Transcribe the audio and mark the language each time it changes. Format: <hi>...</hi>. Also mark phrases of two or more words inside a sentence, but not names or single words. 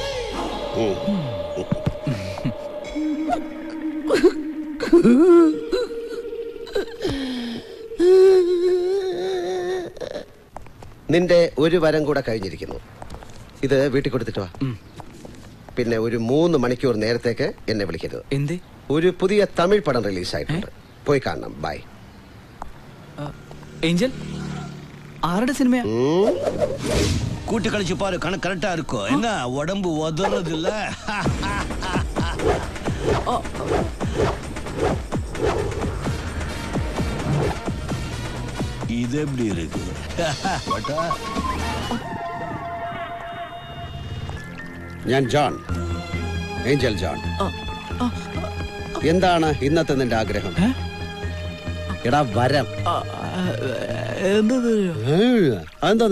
<ml>നിന്റെ ഒരു വരം കൂടെ കഴിഞ്ഞിരിക്കുന്നു. ഇത് വീട്ടിൽ കൊടുത്തിട്ട് വാ. പിന്നെ ഒരു 3 മണിക്കൂർ നേരത്തേക്ക് എന്നെ വിളിക്കരുത്. എന്തേ? ഒരു പുതിയ തമിഴ് പടം റിലീസായിട്ടുണ്ട്, പോയി കാണണം. ബൈ. ഏഞ്ചൽ ആരുടെ സിനിമയാ?</ml> <ta>கூட்டி கழிச்சு பாரு, கணக்கு கரெக்டா இருக்கும். என்ன உடம்பு உதறது இல்ல? இது எப்படி இருக்கு?</ta> <ml>ഞാൻ ജോൺ, ഏഞ്ചൽ ജോൺ. എന്താണ് ഇന്നത്തെ നിന്റെ ആഗ്രഹം? എടാ വരം. അതെന്താ?</ml>